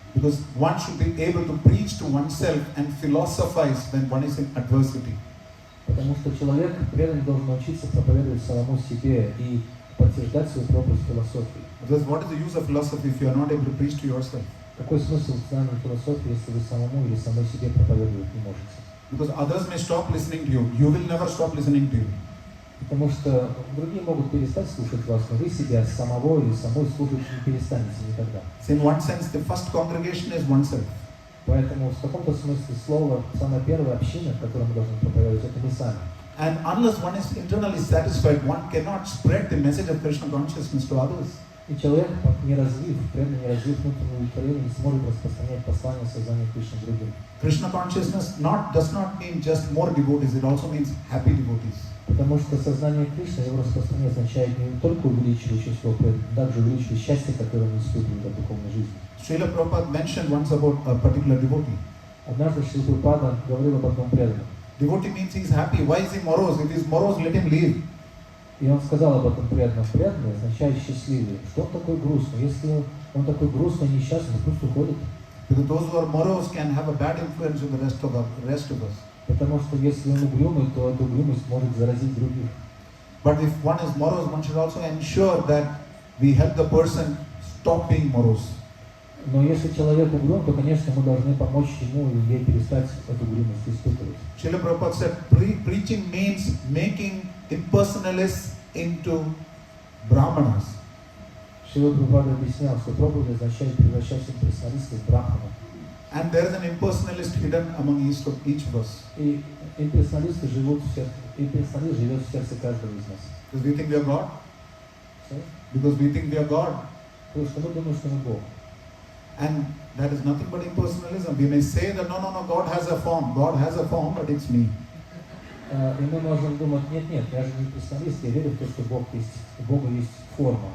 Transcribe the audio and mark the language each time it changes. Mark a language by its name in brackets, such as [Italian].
[English] Because one should be able to preach to oneself and philosophize when one is in adversity. [Russian] Потому что человек преданный должен научиться проповедовать самому себе и подтверждать свою пропасть философии. [English] Because what is the use of philosophy if you are not able to preach to yourself? [Russian] Какой смысл в знании философии, если вы самому или самой себе проповедовать не можете? [English] Because others may stop listening to you. You will never stop listening to you. [Russian] Потому что другие могут перестать слушать вас, но вы себя самого или самой слушать не перестанете никогда. [English] So in one sense, the first congregation is oneself. [Russian] Поэтому в каком-то смысле слова самая первая община, которую мы должны проповедовать, это мы сами. [English] And unless one is internally satisfied, one cannot spread the message of Krishna consciousness to others. [Russian] И человек, не развив внутреннее удовлетворение, не сможет распространять послание сознания Кришны другим. [English] Krishna consciousness does not mean just more devotees, it also means happy devotees. [Russian] Потому что сознание Кришны, его распространение означает не только увеличивать число преданных, но также увеличивать счастье, которое он испытывает от духовной жизни. [English] Srila Prabhupada mentioned once about a particular devotee. [Russian] Однажды Шрила Прабхупада говорил об одном преданном. [English] Devotee means he is happy. Why is he morose? If he is morose, let him leave. [Russian] И он сказал об этом преданном. Преданный означает счастливый. Что он такой грустный? Если он такой грустный и несчастный, пусть уходит. [English] Because those who are morose can have a bad influence on the rest of us. [Russian] Потому что если он угрюмый, то эта угрюмость может заразить других. [English] But if one is morose, one should also ensure that we help the person stop being morose. [Russian] Но если человек угрюм, то, конечно, мы должны помочь ему или ей перестать эту угрюмость испытывать. [English] Srila Prabhupada said, preaching means making impersonalists into brahmanas. [Russian] Шрила Прабхупада объяснял, что проповедь означает превращать имперсоналистов в брахманов. [English] And there is an impersonalist hidden among each of us. [Russian] И имперсоналист живет в сердце каждого из нас. [English] Because we think we are God. Because we think we are God. [Russian] Потому что мы думаем, что мы Бог. [English] And that is nothing but impersonalism. We may say that no, God has a form, but it's me. [Russian] И мы можем думать, нет, я же не имперсоналист, я верю в то, что у Бога есть форма.